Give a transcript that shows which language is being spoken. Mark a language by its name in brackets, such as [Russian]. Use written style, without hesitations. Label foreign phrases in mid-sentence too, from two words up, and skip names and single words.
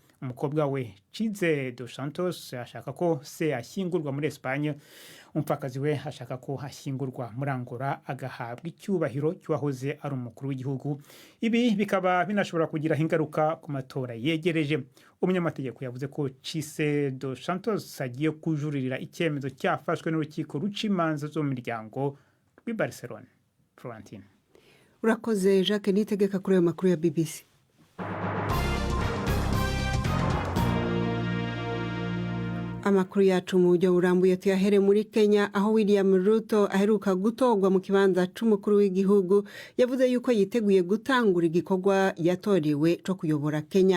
[Kinyarwanda] Umukobwa we Chize dos Santos ashaka ko se ashyingurwa muri Espagne, umupfakazi we ashaka ko ashyingurwa muri Angola agahabwa icyubahiro cy'uwahoze ari umukuru w'igihugu. Ibi bikaba binashobora kugira ingaruka ku matora yegereje. Umunyamategeko yavuze ko Chize dos Santos agiye kujuririra icyemezo cyafashwe n'urukiko ruca imanza zo mu miryango rw'i Barcelona. Florentine. [Rundi] Urakoze Jacques, nitegeka kuri ayo makuru ya BBC. Amakuru yacu mu buryo burambuye tuyahere muri Kenya, aho William Ruto aheruka gutorwa mu kibanza c'umukuru w'igihugu yavuze yuko yiteguye gutangura igikorwa yatorewe cyo kuyobora Kenya.